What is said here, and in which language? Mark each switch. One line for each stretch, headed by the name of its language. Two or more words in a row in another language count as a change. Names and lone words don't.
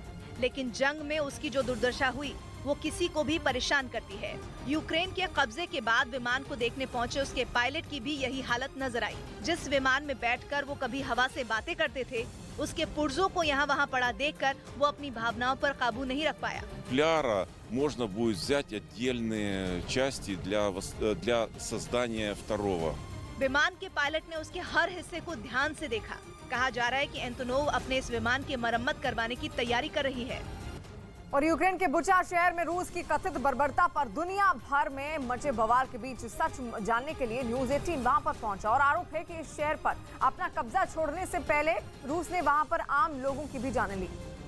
Hindi: लेकिन जंग में उसकी जो दुर्दशा हुई वो किसी को भी परेशान करती है। यूक्रेन के कब्जे के बाद विमान को देखने पहुंचे उसके पायलट की भी यही हालत नजर आई। जिस विमान में बैठकर वो कभी हवा से बातें करते थे, उसके पुर्जों को यहाँ वहाँ पड़ा देखकर वो अपनी भावनाओं पर काबू नहीं रख पाया।
Russian: Футляра можно будет взять отдельные части для создания второго.
Hindi: विमान के पायलट ने उसके हर हिस्से को ध्यान से देखा। कहा जा रहा है कि एंटोनोव अपने इस विमान की मरम्मत करवाने की तैयारी कर रही है। और यूक्रेन के बुचा शहर में रूस की कथित बर्बरता पर दुनिया भर में मचे बवाल के बीच सच जानने के लिए न्यूज 18 वहां पर पहुंचा और आरोप है कि इस शहर पर अपना कब्जा छोड़ने से पहले रूस ने वहां पर आम लोगों की भी जान ली।